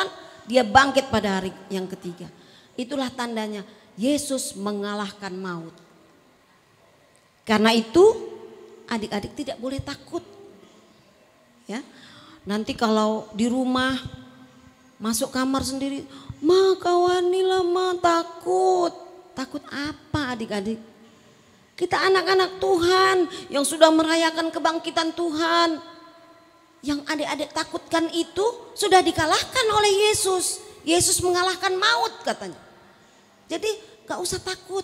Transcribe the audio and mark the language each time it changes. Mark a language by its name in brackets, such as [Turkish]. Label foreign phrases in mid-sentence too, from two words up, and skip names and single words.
[Indonesian] Dia bangkit pada hari yang ketiga. Itulah tandanya Yesus mengalahkan maut. Karena itu adik-adik tidak boleh takut. Ya, nanti kalau di rumah masuk kamar sendiri, "Ma kawanilah ma, takut." Takut apa adik-adik? Kita anak-anak Tuhan yang sudah merayakan kebangkitan Tuhan. Yang adik-adik takutkan itu sudah dikalahkan oleh Yesus. Yesus mengalahkan maut katanya. Jadi gak usah takut.